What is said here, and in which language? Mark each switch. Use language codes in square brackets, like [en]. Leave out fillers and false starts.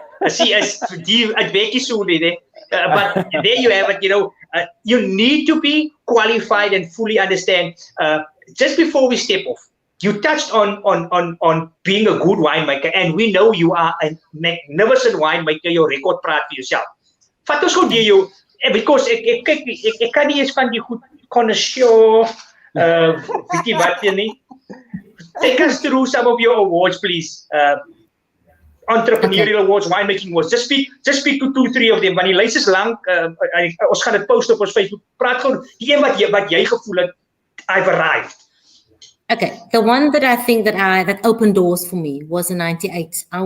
[en] See, [af] as die uitwerkie so nie. [en] But there you have it, you know. You need to be qualified and fully understand. Just before we step off, you touched on being a good winemaker, and we know you are a magnificent winemaker. Your record [af] praat vir [en] yourself. [af] Vat ons gou deur jou, because ek kan nie eens van die goed connoisseur weet jy wat nie. [en] Take us through some of your awards, please. Entrepreneurial awards, winemaking awards. Just speak to 2-3 of them. [af] Want die lys is lank. Ons gaan dit post op ons Facebook. Praat gewoon die een wat jy gevoel het, [en] I've arrived. Okay, the one that I think that opened doors for me was in '98.